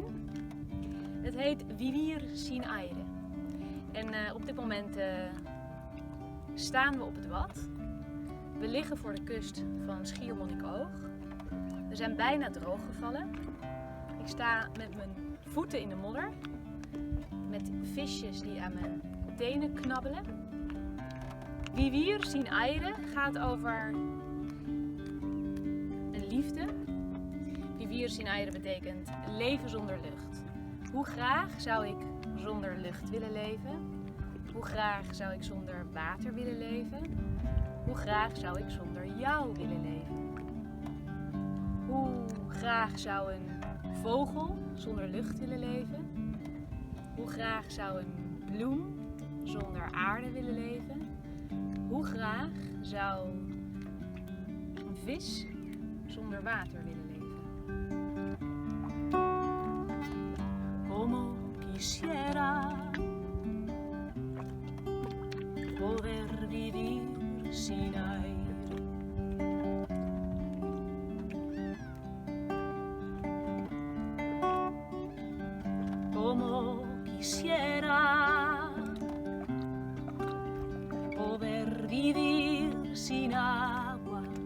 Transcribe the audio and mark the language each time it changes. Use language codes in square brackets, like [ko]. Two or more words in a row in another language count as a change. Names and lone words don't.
[nl] Het heet Vivir sin aire en op dit moment staan we op het Wad. We liggen voor de kust van Schiermonnikoog. We zijn bijna droog gevallen. Ik sta met mijn voeten in de modder. Met visjes die aan mijn tenen knabbelen. Vivir sin aire gaat over een liefde. Vivir sin aire betekent leven zonder lucht. Hoe graag zou ik zonder lucht willen leven? Hoe graag zou ik zonder water willen leven? Hoe graag zou ik zonder jou willen leven? Hoe graag zou een vogel zonder lucht willen leven? Hoe graag zou een bloem zonder aarde willen leven? Hoe graag zou een vis zonder water willen leven? [es] Como quisiera poder vivir sin aire. Como quisiera poder vivir sin agua.